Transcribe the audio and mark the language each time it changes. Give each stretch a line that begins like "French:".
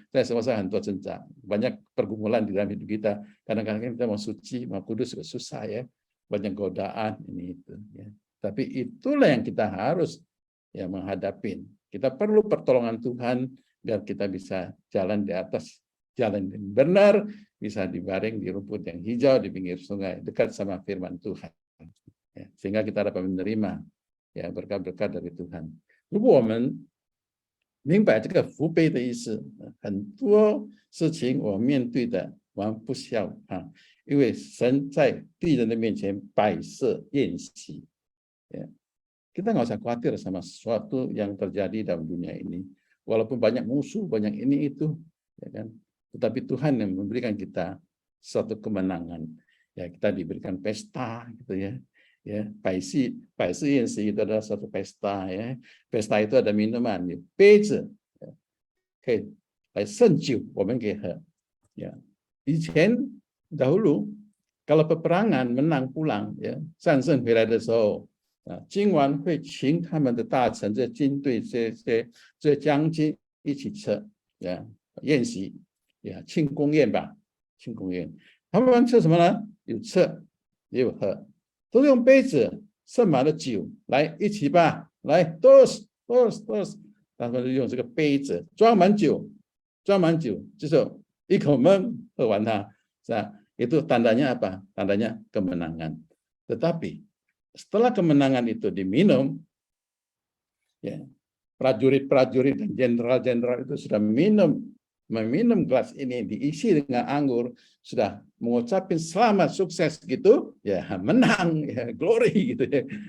Chinese: 在生活上很多挣扎，
Indonesian: banyak pergumulan di dalam hidup kita. Kadang-kadang kita mau suci, mau kudus juga susah banyak godaan ini itu. Tapi itulah yang kita harus menghadapi. Kita perlu pertolongan Tuhan biar kita bisa jalan di atas jalan yang benar, bisa dibaring di rumput yang hijau di pinggir sungai, dekat sama firman Tuhan. Ya, sehingga kita dapat menerima ya berkat-berkat dari Tuhan.
Chinese: 如果我们明白这个福杯的意思，很多事情我面对的我们不需要啊，因为神在地人的面前摆设宴席。
Indonesian: Ya. Kita nggak usah khawatir sama sesuatu yang terjadi dalam dunia ini. Walaupun banyak musuh, banyak ini itu, ya kan. Tetapi Tuhan yang memberikan kita suatu kemenangan. Ya, kita diberikan pesta, gitu ya. Ya,
Chinese: 百事宴席
Indonesian: itu adalah suatu pesta, ya. Pesta itu ada minuman, ya.
Chinese: 杯子可以来盛酒，我们可以喝。
Indonesian: Ya. 以前 dahulu kalau peperangan menang pulang, ya,
Chinese: 战胜回来的时候。今晚会请他们的大臣、这军队、这将军一起吃宴席，庆功宴吧，庆功宴。他们吃什么呢？有吃也有喝，都是用杯子盛满了酒来一起吧，来 toast，他们用这个杯子装满酒，就是一口闷喝完它，是吧？
Indonesian: Itu tandanya apa? Tandanya kemenangan. Tetapi setelah kemenangan itu diminum, ya, prajurit-prajurit dan jenderal-jenderal itu sudah meminum gelas ini diisi dengan anggur, sudah mengucapkan selamat sukses gitu, ya menang, ya glory gitu ya.